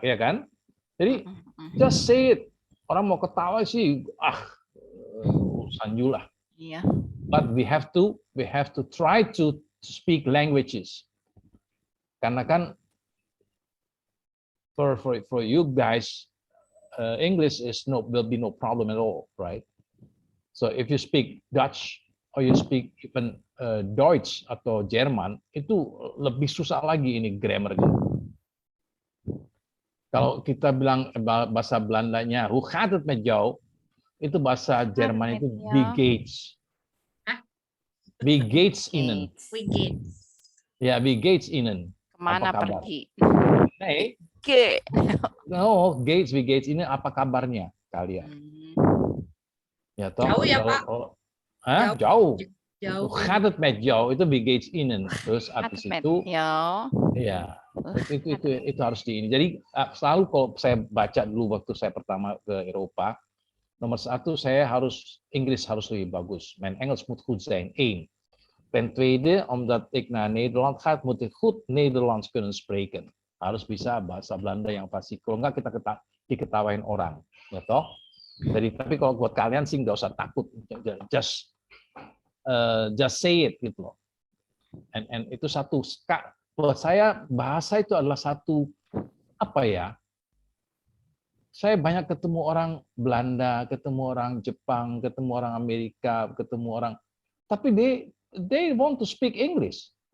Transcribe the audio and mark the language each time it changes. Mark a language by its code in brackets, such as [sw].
[id] Ya kan? Jadi [en] just say it. [id] Orang mau ketawa sih, urusan you lah. Iya. [en] But we have to try to speak languages. [id] Karena kan [en] for you guys, English will be no problem at all, right? So if you speak Dutch or you speak even Deutsch [id] atau Jerman, itu lebih susah lagi ini grammarnya. Kalau kita bilang bahasa Belandanya, [nl] hoe gaat het met jou? [id] Itu bahasa Jerman itu [de] wie geht's? Wie geht's Ihnen? Wie geht's? Ya, wie geht's Ihnen? [id] Kemana pergi? Nee. No, [de] wie geht's [id] ini apa kabarnya kalian? Ya toh. Jauh ya Pak. Jauh. [nl] Gaat het met jou? [id] Itu [de] wie geht's Ihnen. [id] Terus habis itu. Ya. Itu harus di ini. Jadi selalu kalau saya baca dulu waktu saya pertama ke Eropa, nomor satu saya Inggris harus lebih bagus. [nl] Mijn Engels moet goed zijn. 1. Ten tweede, omdat ik naar Nederland ga, moet ik goed Nederlands kunnen spreken. [id] Harus bisa bahasa Belanda yang pasti. Kalau enggak kita diketawain orang, ya toh. Jadi tapi kalau buat kalian sih nggak usah takut, [en] just say it [id] gitu loh. And itu satu. Buat saya bahasa itu adalah satu saya banyak ketemu orang Belanda, ketemu orang Jepang, ketemu orang Amerika, ketemu orang, tapi [en] they want to speak English.